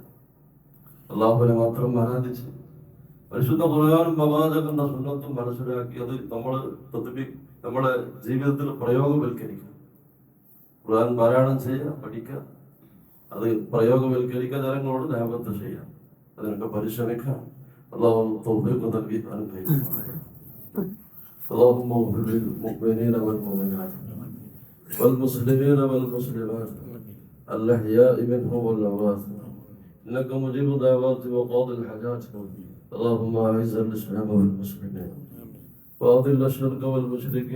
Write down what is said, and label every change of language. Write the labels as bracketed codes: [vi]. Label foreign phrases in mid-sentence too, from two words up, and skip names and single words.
[ml] അല്ലാഹുവിനെ മാത്രം ആരാധിച്ച് പരിശുദ്ധ ഖുർആനും പ്രവാചകന്റെ സുന്നത്തും മനസ്സിലാക്കി അത് നമ്മുടെ ജീവിതത്തിൽ പ്രയോഗവൽക്കരിക്കുക. ഖുർആൻ പാരായണം ചെയ്യുക, പഠിക്കുക, അത് പ്രയോഗവൽക്കരിക്കുക, ജനങ്ങളോട് ലാഭത്ത് ചെയ്യുക, അതിനൊക്കെ പരിശ്രമിക്കുക. അല്ലാഹു തൗഫീഖ് നൽകി അനുഗ്രഹിക്കട്ടെ. [ar] اللهم اغفر للمؤمنين والمؤمنات والمسلمين والمسلمات الأحياء منهم والأموات إنك مجيب الدعوات وقاضي الحاجات. اللهم أعز الإسلام والمسلمين وأذل الشرك والمشركين.